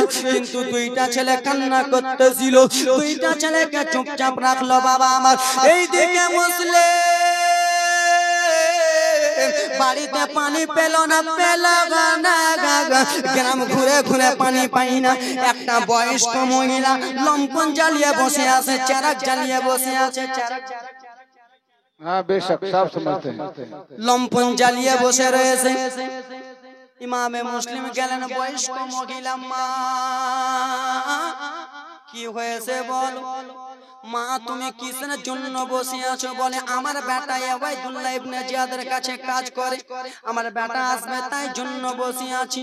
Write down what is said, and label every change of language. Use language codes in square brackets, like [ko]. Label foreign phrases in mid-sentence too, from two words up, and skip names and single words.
[bn] কিন্তু 2টা ছেলে কান্না করতেছিল, 2টা ছেলেকে চুপচাপ রাখলো বাবা আমার। এইদিকে মুসলিম বাড়িতে পানি পেল না, গ্রাম ঘুরে ঘুরে পানি পাই না। একটা বয়স্ক মহিলা লম্পন জ্বালিয়ে বসে আছে, চারাক জ্বালিয়ে বসে আছে। [hi] हाँ बेशक सब समझते हैं। [bn] লম্পন জ্বালিয়ে বসে রয়েছে। ইমামে মুসলিম গেলেন, বয়স্ক মহিলা, মা কি হয়েছে বলো? মা তুমি কিসের জন্য বসে আছো? বলে আমার বেটা ওবাইদুল্লাহ ইবনে জিয়াদের কাছে কাজ করে, আমার বেটা আসবে তাই জন্য বসে আছি।